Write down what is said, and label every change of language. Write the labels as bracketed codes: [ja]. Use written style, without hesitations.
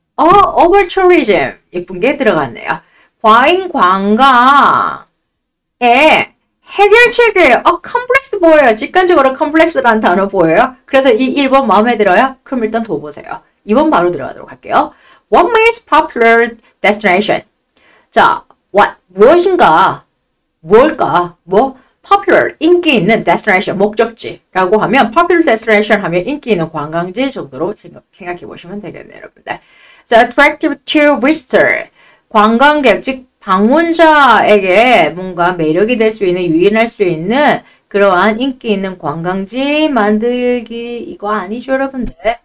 [ko] over tourism. 예쁜 게 들어갔네요. 과잉 관광의 해결책이에요. 컴플렉스 보여요. 직관적으로 컴플렉스라는 단어 보여요. 그래서 이 1번 마음에 들어요? 그럼 일단 더 보세요. 2번 바로 들어가도록 할게요. [en] What makes popular destination? [ko] 자, what? 무엇인가? 뭘까? 뭐? popular, 인기 있는 destination, 목적지라고 하면 popular destination 하면 인기 있는 관광지 정도로 생각해 보시면 되겠네요, 여러분들. [en] 자, attractive to visitor. [ko] 관광객, 즉 방문자에게 뭔가 매력이 될 수 있는, 유인할 수 있는 그러한 인기 있는 관광지 만들기 이거 아니죠, 여러분들?